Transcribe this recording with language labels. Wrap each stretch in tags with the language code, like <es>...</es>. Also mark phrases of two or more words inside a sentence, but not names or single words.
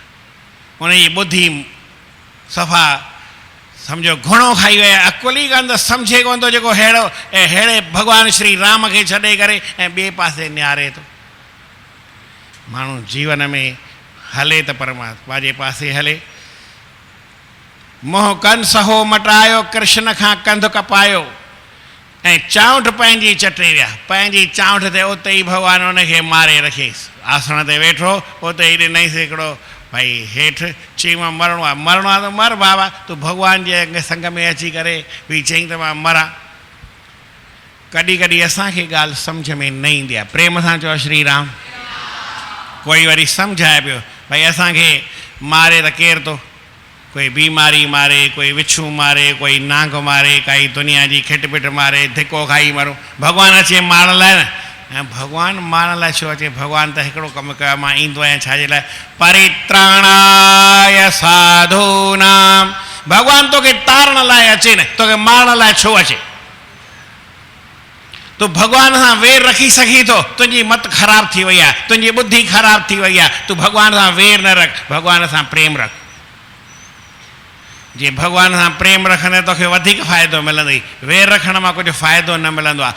<sd>उनजी ॿुधी सफ़ा सम्झो घुणो खाई वियो आहे, अकुल ई कोन त सम्झे कोन थो जेको अहिड़े भॻवानु श्री राम खे छॾे करे ऐं ॿिए पासे निहारे थो। माण्हू जीवन में हले त परमात्मा जे पासे हले। मोह कंस हो मटायो, कृष्ण खां कंध कपायो ऐं चांउठ पंहिंजी चटे विया। पंहिंजी चांउठ ते उते ई भॻवानु उनखे मारे रखियसि। आसन ते वेठो, उते ई ॾिनईसि हिकिड़ो भाई हेठि, चई मां मरणो आहे। मरणो आहे त मर बाबा, तूं भॻवान जे संग में अची करे बि चई त मां मरां। कॾहिं कॾहिं असांखे ॻाल्हि सम्झ में न ईंदी आहे, प्रेम सां चओ श्री राम। कोई वरी सम्झाए पियो भई असांखे मारे त केरु थो, कोई बीमारी मारे, कोई विछू मारे, कोई नांग मारे, काई दुनिया जी खिट पिट मारे, धिको खाई मरूं। भॻवानु अचे मारण लाइ न, ऐं भॻवानु मारण लाइ छो अचे? भॻवानु त हिकिड़ो कमु कयो, मां ईंदो आहियां छाजे लाइ?</sd> <sa>परित्राणाय साधूनां</sa> <sd>भगवान तोखे तारण लाइ अचे न, तोखे मारण लाइ छो अचे? तू भगवान सां वेर रखी सघी थो? तुंहिंजी मत ख़राब थी वई आहे, तुंहिंजी बुद्धि ख़राब थी वई आहे। तू भगवान सां वेर न रख, भगवान सां प्रेम रख। जे भगवान सां प्रेम रखंदे तोखे वधीक फ़ाइदो मिलंदई, वेर रखण मां कुझु फ़ाइदो न मिलंदो आहे।</sd>